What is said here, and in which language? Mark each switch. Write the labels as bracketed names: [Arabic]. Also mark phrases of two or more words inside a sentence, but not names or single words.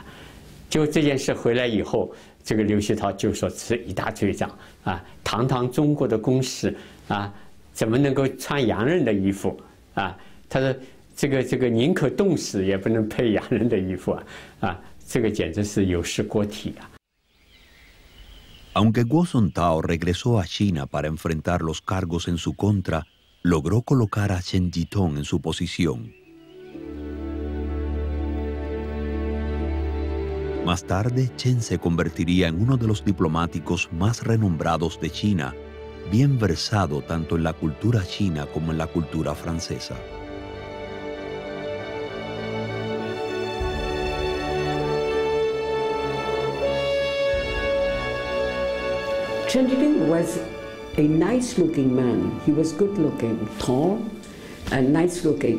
[Chinese] 就这件事回来以后，这个刘锡涛就说是一大罪状啊，堂堂中国的公使啊，怎么能够穿洋人的衣服啊？他说这个宁可冻死也不能配洋人的衣服啊，这个简直是有失国体啊。 [Spanish] Aunque Guo Sontao regresó a China para enfrentar los cargos en su contra, logró colocar a Chen Yitong en su posición. Más tarde, Chen se convertiría en uno de los diplomáticos más renombrados de China, bien versado tanto en la cultura china como en la cultura francesa. [English] Chen Yitong was a nice-looking man. He was good-looking, tall, and nice-looking.